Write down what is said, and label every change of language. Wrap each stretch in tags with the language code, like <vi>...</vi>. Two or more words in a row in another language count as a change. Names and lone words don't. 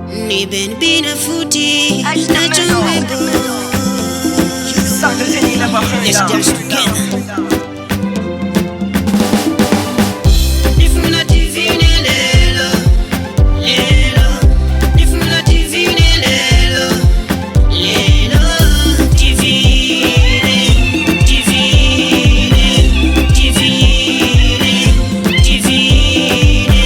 <ny>ni BENY-B na Futi na Tumebo.</ny> <en>Let's dance together.</en> <ny>Nifuna tivine lelo, lelo. Nifuna tivine lelo, lelo. Tivine, tivine, tivine, tivine.</ny>